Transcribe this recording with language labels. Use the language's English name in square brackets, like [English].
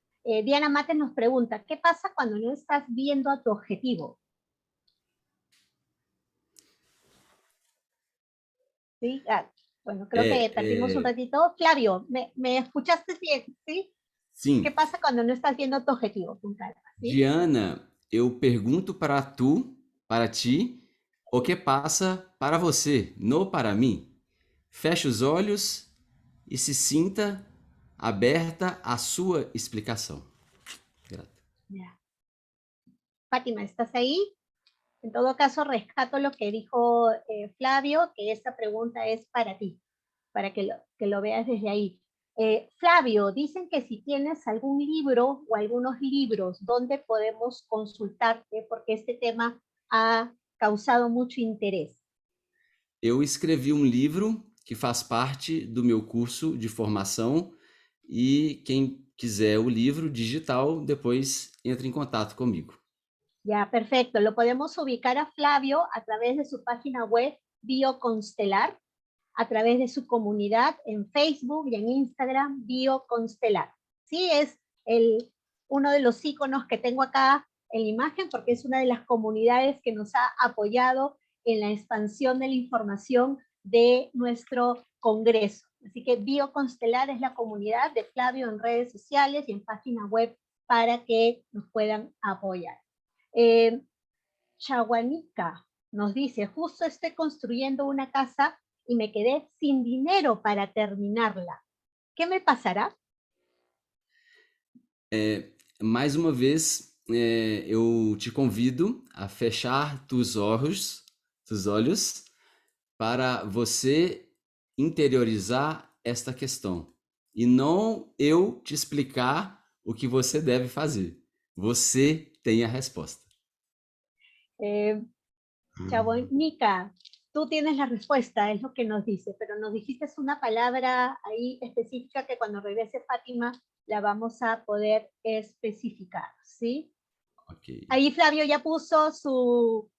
[Spanish] Diana Mates nos pregunta, ¿qué pasa cuando no estás viendo a tu objetivo? ¿Sí? Bueno, creo que perdimos un ratito. Flavio, ¿me escuchaste bien? ¿Sí? [Portuguese] Sim. [Spanish] ¿Qué pasa cuando no estás viendo tu objetivo? Con calma, ¿sí? [Portuguese] Diana, eu pergunto para ti, o que passa para você, [Spanish] no para mim. [Portuguese] Feche os olhos e se sinta aberta à sua explicação. Grato. [Spanish] Ya. Fátima, ¿estás ahí? En todo caso, rescato lo que dijo Flavio, que esta pregunta es para ti, para que lo veas desde ahí. Flavio, dicen que si tienes algún libro o algunos libros donde podemos consultarte, porque este tema ha causado mucho interés. [Portuguese] Eu escrevi um livro que faz parte do meu curso de formação e quem quiser o livro digital, depois entra em contato comigo. [Spanish] Ya, perfecto. Lo podemos ubicar a Flavio a través de su página web Bioconstelar, a través de su comunidad en Facebook y en Instagram, Bioconstelar. Sí, es uno de los iconos que tengo acá en la imagen, porque es una de las comunidades que nos ha apoyado en la expansión de la información de nuestro congreso. Así que Bioconstelar es la comunidad de Flavio en redes sociales y en página web para que nos puedan apoyar. Chaguanica nos dice, justo estoy construyendo una casa y me quedé sin dinero para terminarla. ¿Qué me pasará? [Portuguese] Mais uma vez, eu te convido a fechar [Spanish] tus [Portuguese] olhos para você interiorizar esta questão. E não eu te explicar o que você deve fazer. Você tem a resposta. [Spanish] Chaguanica, tú tienes la respuesta, es lo que nos dice, pero nos dijiste una palabra ahí específica que cuando regrese Fátima la vamos a poder especificar, ¿sí? Ok. Ahí Flavio ya puso su